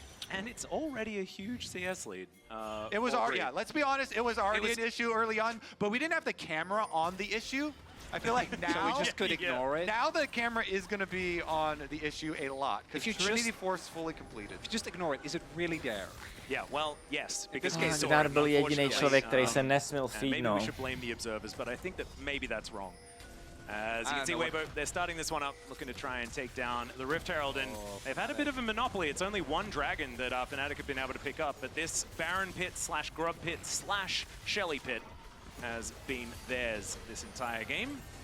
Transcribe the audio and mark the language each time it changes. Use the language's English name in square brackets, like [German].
[English] And it's already a huge CS lead. It was already, yeah, let's be honest, it was already an issue early on, but we didn't have the camera on the issue. I feel like now so we just could ignore it. Now the camera is going to be on the issue a lot because Trinity Force fully completed. If you just ignore it, is it really there? Yeah, well, yes. Because [Czech] Gnar byl jediný člověk, který se nesměl feednout. [English] Maybe we should blame the observers, but I think that maybe that's wrong. As you can see, Weibo, they're starting this one up, looking to try and take down the Rift Herald, and they've had a bit of a monopoly. It's only one dragon that Fnatic have been able to pick up, but this Baron Pit slash Grub Pit slash Shelly Pit has been theirs this entire game.